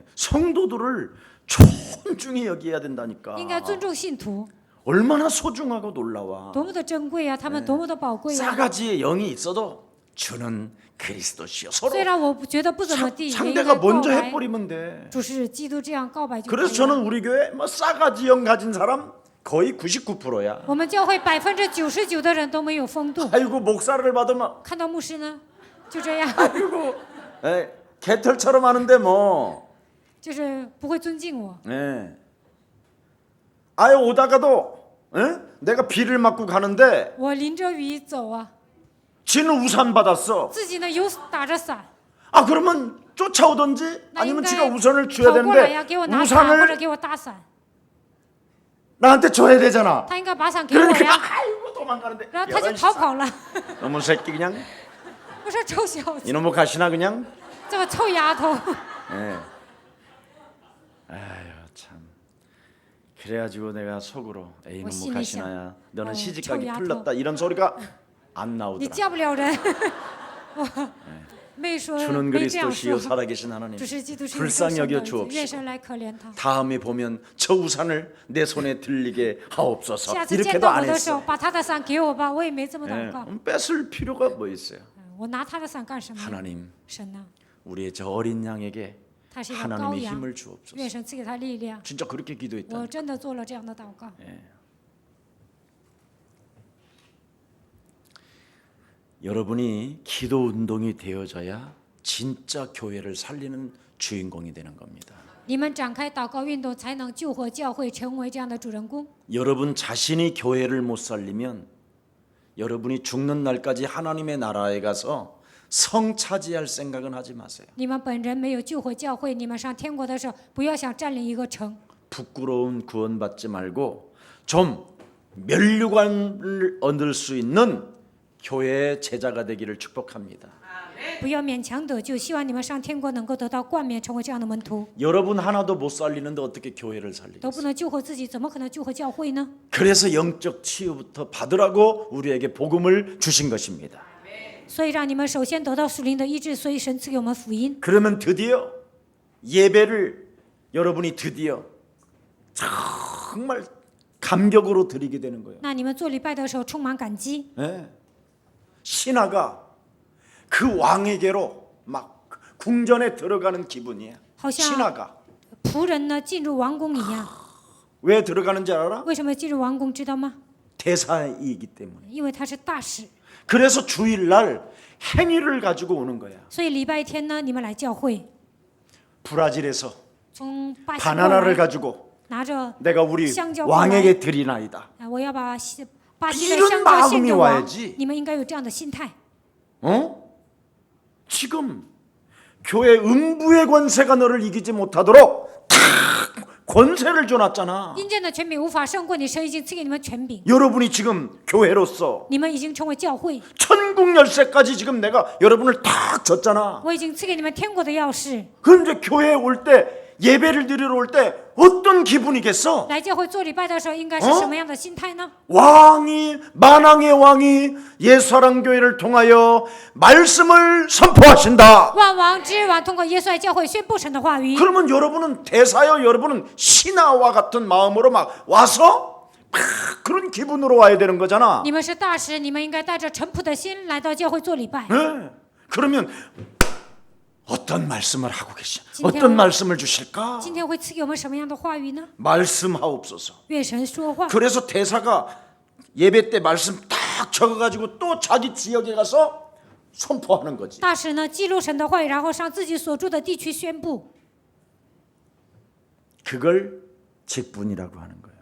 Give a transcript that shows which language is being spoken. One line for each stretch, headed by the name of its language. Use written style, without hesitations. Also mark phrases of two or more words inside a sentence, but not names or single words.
Korean: 성도들을 존중히 여겨야 된다니까.
Chinese: 应该尊重信徒，
Korean: 얼마나 소중하고 놀라워.
Chinese: 多么的珍贵啊！他们多么的宝贵啊！
Korean: 싸가지의 영이 있어도 주는 그리스도시요. 서로
Chinese: 虽然我觉得不怎么地，也应该
Korean: 상대가
Chinese: 告
Korean: 먼저
Chinese: 白
Korean: 해버리면 돼.
Chinese: 主是基督这样告白就可
Korean: 그래서
Chinese: 以
Korean: 저는
Chinese: 了。
Korean: 우리 교회 뭐 싸가지 영 가진 사람 거의 99%야.
Chinese: 我们教会99%的人都没有风度，
Korean: 아이고 목사를 받으면
Chinese: 看到牧师呢，就这样，
Korean: 아이고 에, 개털처럼 하는데 뭐.
Chinese: 就是不会尊敬我。
Korean: 예. 아예 오다가도 에? 내가 비를 맞고 가는데
Chinese: 我淋着雨走啊，
Korean: 지는 우산 받았어.
Chinese: 自己呢有打着伞，
Korean: 아 그러면 쫓아오든지
Chinese: 那应
Korean: 아니면
Chinese: 该
Korean: 지가 우산을 줘야
Chinese: 跑过来呀，
Korean: 되는데
Chinese: 给我拿伞或者
Korean: 우산을
Chinese: 给我打伞，
Korean: 나한테 줘야 되잖아.
Chinese: 他应该把伞给我
Korean: 그러니까
Chinese: 呀，
Korean: 아이고 도망가는데
Chinese: 然后他就
Korean: 야이
Chinese: 逃跑了。
Korean: 너무 새끼 그냥
Chinese: 我说臭小子，
Korean: 이놈의 가시나 그냥.
Chinese: 这个臭丫头。
Korean: 예. 아유 참. 그래가지고 내가 속으로 에이 뭐 너무 가시나야. 너는 시집가기
Chinese: 臭丫头。
Korean: 풀렸다 이런 소리가 안
Chinese: 你
Korean: 나오더라.
Chinese: 嫁不了人。我没说
Korean: 주는
Chinese: 没这样
Korean: 그리스도시요
Chinese: 说。
Korean: 살아계신 하나님
Chinese: 主是基督是
Korean: 불쌍히
Chinese: 神的
Korean: 여겨
Chinese: 儿子，愿
Korean: 주옵시고
Chinese: 神来可怜他。
Korean: 다음에 보면 저 우산을 내 손에 들리게 하옵소서
Chinese: 下次见
Korean: 이렇게도
Chinese: 到我
Korean: 안
Chinese: 的时候，
Korean: 했어.
Chinese: 把他的伞给我吧，我也没这么
Korean: 예,
Chinese: 祷告。
Korean: 뺏을 필요가 뭐 있어요?
Chinese: 我拿他的伞干什么？
Korean: 하나님
Chinese: 神呢？
Korean: 우리의 저 어린 양에게
Chinese: 他是一个羔
Korean: 하나님의
Chinese: 羊，
Korean: 힘을 주옵소서.
Chinese: 愿神赐给他力量。
Korean: 진짜 그렇게
Chinese: 我
Korean: 기도했다.
Chinese: 真的做了这样的祷告。
Korean: 여러분이 기도 운동이 되어져야 진짜 교회를 살리는 주인공이 되는 겁니다.
Chinese: 你们展开祷告运动，才能救活教会，成为这样的主人公。
Korean: 여러분 자신이 교회를 못 살리면 여러분이 죽는 날까지 하나님의 나라에 가서 성 차지할 생각은 하지 마세요.
Chinese: 你们本人没有救活教会，你们上天国的时候，不要想占领一个城。
Korean: 부끄러운 구원받지 말고 좀 면류관을 얻을 수 있는 교회의 제자가 되기를 축복합니다.
Chinese: 不要勉强得救，希望你们上天国能够得到冠冕，成为这样的门徒。
Korean: 여러분 하나도 못 살리는데 어떻게 교회를
Chinese: 都不
Korean: 살리겠어요?
Chinese: 能救活自己，怎么可能救活教会呢？
Korean: 그래서 영적 치유부터 받으라고 우리에게 복음을 주신 것입니다.
Chinese: 所以让你们首先得到属灵的医治，所以神赐给我们福音。
Korean: 그러면 드디어 예배를 여러분이 드디어 정말 감격으로 드리게 되는 거예요.
Chinese: 那你们做礼拜的时候充满感激，
Korean: 예. 신하가 그 왕에게로 막 궁전에 들어가는 기분이에요.
Chinese: 好像
Korean: 신하가
Chinese: 仆人呢进入王宫一样。
Korean: 왜 들어가는지 알아?
Chinese: 为什么进入王宫？知道吗？
Korean: 대사이기 때문에.
Chinese: 因为他是大使，
Korean: 그래서 주일날 행위를 가지고 오는 거야.
Chinese: 所以礼拜天呢，你们来教会，
Korean: 브라질에서
Chinese: 从巴西过
Korean: 바나나를
Chinese: 来，
Korean: 가지고
Chinese: 拿着
Korean: 내가 우리
Chinese: 香蕉
Korean: 왕에게 드리나이다.
Chinese: 我要把巴西的
Korean: 이런
Chinese: 香蕉献
Korean: 마음이
Chinese: 给王
Korean: 와야지. 。
Chinese: 你们应该有这样的心态。
Korean: 지금 교회 음부의 권세가 너를 이기지 못하도록 다 권세를 줘놨잖아.
Chinese: 阴间的权柄无法胜过你，神已经赐给你们权柄，
Korean: 여러분이 지금 교회로서
Chinese: 你们已经成为教会，
Korean: 천국 열쇠까지 지금 내가 여러분을 다 줬잖아.
Chinese: 我已经赐给你们天国的钥匙。
Korean: 그럼 이제 교회에 올 때 예배를 드리러 올 때 어떤 기분이겠어?
Chinese: 来教会做礼拜的时候，应该是什么样的心态呢？
Korean: 왕이 만왕의 왕이 예수사랑교회를 통하여 말씀을 선포하신다.
Chinese: 万王之王通过耶稣爱教会宣布神的话语。
Korean: 그러면 여러분은 대사여 여러분은 신하와 같은 마음으로 막 와서 막 그런 기분으로 와야 되는 거잖아.
Chinese: 你们是大使，你们应该带着淳朴的心来到教会做礼拜。
Korean: 네. 그러면 어떤 말씀을 하고 계시? 진짜- 어떤 말씀을 주실까?
Chinese: 今天会赐给我们什么样的话语呢？
Korean: 말씀하옵소서.
Chinese: 愿神说话。
Korean: 그래서 대사가 예배 때 말씀 딱 적어가지고 또 자기 지역에 가서 선포하는 거지.
Chinese: 大使呢，记录神的话语，然后上自己所住的地区宣布，
Korean: 그걸 직분이라고 하는 거예요.